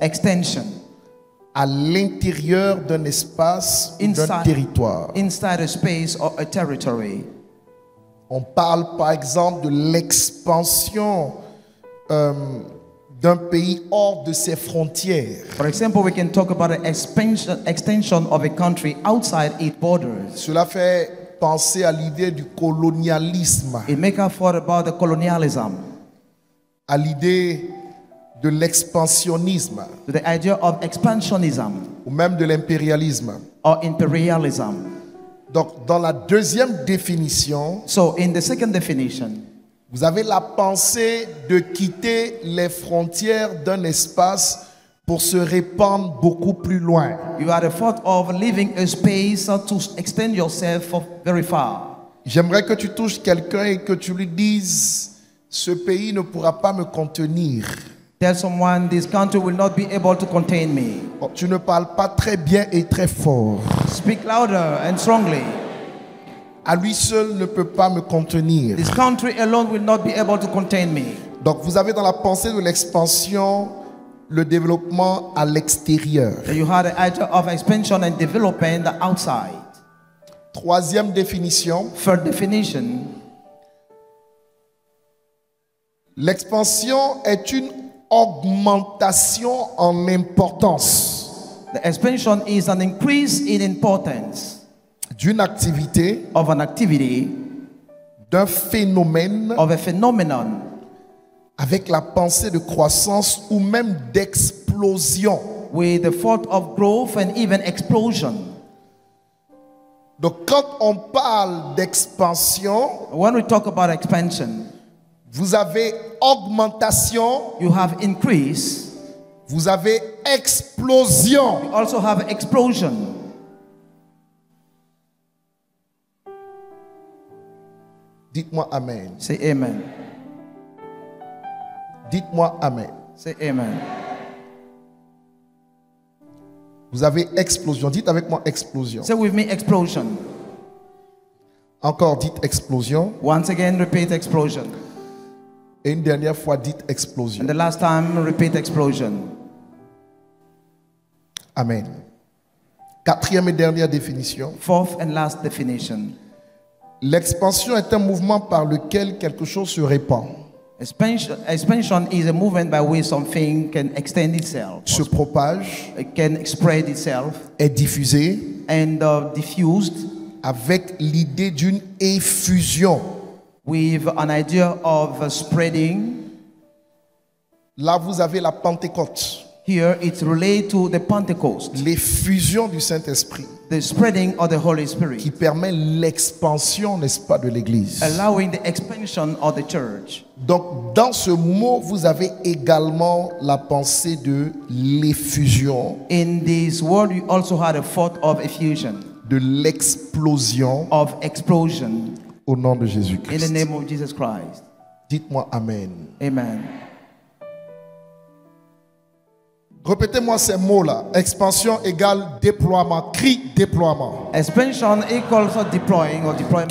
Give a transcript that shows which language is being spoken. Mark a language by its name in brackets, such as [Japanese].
[French] Extension à l'intérieur d'un espace ou d'un territoire. [English] inside a space or a territory. [French] On parle par exemple de l'expansion d'un pays hors de ses frontières. [English] For example, we can talk about an extension of a country outside its borders. [French] Cela fait penser à l'idée du colonialisme, [English] It makes us thought about the colonialism, [French] à l'idée de l'expansionnisme [English] to the idea of expansionism [French] ou même de l'impérialisme. [English] or imperialism. [French] Donc, dans la deuxième définition, [English] So in the second definition, [French] vous avez la pensée de quitter les frontières d'un espace pour se répandre beaucoup plus loin. [English] you are the thought of leaving a space to extend yourself very far. [French] J'aimerais que tu touches quelqu'un et que tu lui dises, ce pays ne pourra pas me contenir. [English] Tell someone, this country will not be able to contain me. [French] Bon, tu ne parles pas très bien et très fort. [English] Speak louder and strongly. [French] À lui seul ne peut pas me contenir. [English] This country alone will not be able to contain me. [French] Donc vous avez dans la pensée de l'expansion le développement à l'extérieur. [English] So you had the idea of expansion and development outside. [French] Troisième définition, [English] Third definition, [French] l'expansion est une augmentation en importance [English] the expansion is an increase in importance [French] d'une activité, [English] of an activity, [French] d'un phénomène [English] of a phenomenon, [French] avec la pensée de croissance ou même d'explosion. [English] with the thought of growth and even explosion. [French] Donc quand on parle d'expansion, [English] When we talk about expansion, [French] vous avez augmentation, [English] you have increase, [French] vous avez explosion. [English] you also have explosion. [French] Dites-moi Amen. [English] Say amen. [French] Dites-moi Amen. [English] Say amen. [French] Vous avez explosion. Dites avec moi explosion. [English] Say with me, explosion. [French] Encore dites explosion. [English] Once again, repeat explosion. [French] Et une dernière fois dites explosion. [English] And the last time, repeat explosion. Amen. [French] Quatrième et dernière définition. [English] Fourth and last definition. [French] L'expansion est un mouvement par lequel quelque chose se répand, [English] Expansion is a movement by which something can extend itself, [French] se propage, [English] it can spread itself, [French] est diffusé [English] and diffused [French] avec l'idée d'une effusion. [English] with an idea of spreading. [French] Là, vous avez la Pentecôte, [English] Here it's related to the Pentecost, [French] l'effusion du Saint-Esprit [English] the spreading of the Holy [French] qui [English] Spirit, [French] permet l'expansion, n'est-ce pas, de l'Église. [English] allowing the expansion of the church. [French] Donc, dans ce mot, vous avez également la pensée de l'effusion, [English] In this word, you also had a thought of effusion, [French] de l'explosion [English] of explosion, [French] au nom de [English] in the [French] Jésus-Christ. [English] name of Jesus Christ. [French] Dites-moi Amen. [English] Amen. [French] Répétez-moi ces mots-là. Expansion égale déploiement. Cri déploiement. [English] Expansion equals deploying or deployment.